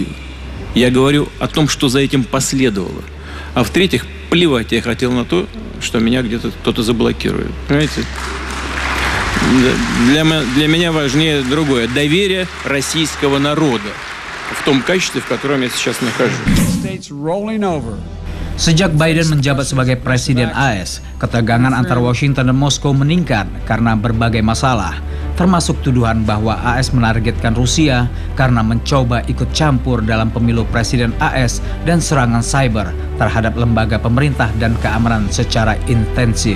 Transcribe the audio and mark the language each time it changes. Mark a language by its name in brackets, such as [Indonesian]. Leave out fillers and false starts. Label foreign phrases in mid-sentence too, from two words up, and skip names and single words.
[Russian] Я говорю о том, что за этим последовало. А в-третьих, плевать я хотел на то, что меня где-то кто-то заблокирует. Понимаете? Для меня важнее другое. Доверие российского народа в том качестве, в котором я сейчас нахожусь. [Indonesian] Sejak Biden menjabat sebagai Presiden AS, ketegangan antara Washington dan Moskow meningkat karena berbagai masalah, termasuk tuduhan bahwa AS menargetkan Rusia karena mencoba ikut campur dalam pemilu Presiden AS dan serangan cyber terhadap lembaga pemerintah dan keamanan secara intensif.